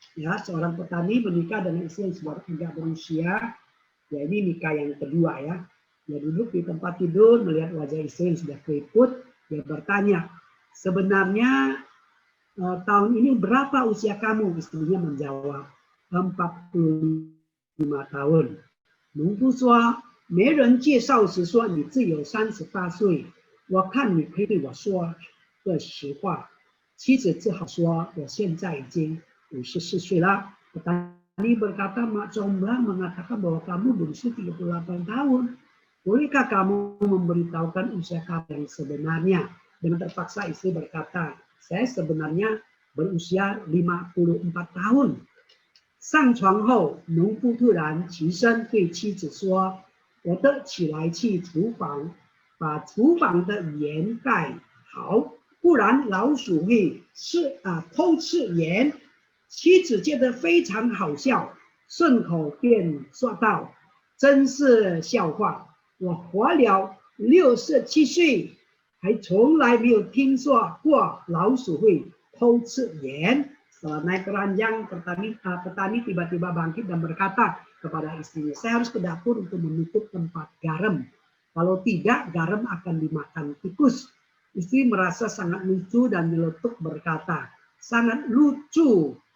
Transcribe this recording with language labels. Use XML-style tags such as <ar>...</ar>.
<id>Ya, seorang petani menikah dengan istri yang sudah agak berusia. Ya, ini nikah yang kedua ya. Dia duduk di tempat tidur melihat wajah istri yang sudah keriput. Dia bertanya, sebenarnya tahun ini berapa usia kamu? Istrinya menjawab, 45 tahun.</id> <zh>农夫说，没人介绍时说你只有38岁，我看你可以对我说个实话。妻子只好说，我现在已经54岁了。</zh> <id>Petani berkata, Mak Comblang mengatakan bahwa kamu berusia 38 tahun. Bolehkah kamu memberitahukan usia kamu yang sebenarnya? Dengan terpaksa istri berkata, saya sebenarnya berusia 54 tahun。</id> <zh>上床后，农夫突然起身对妻子说：“我得起来去厨房，把厨房的盐盖好，不然老鼠会偷吃盐。” 妻子觉得非常好笑，顺口便说道：“真是笑话！我活了67岁，还从来没有听说过老鼠会偷吃盐。</zh> <id>Setelah naik ke ranjang, petani tiba-tiba bangkit dan berkata kepada istrinya, saya harus ke dapur untuk menutup tempat garam. Kalau tidak, garam akan dimakan tikus. Istri merasa sangat lucu dan nyeletuk berkata, sangat lucu.</id>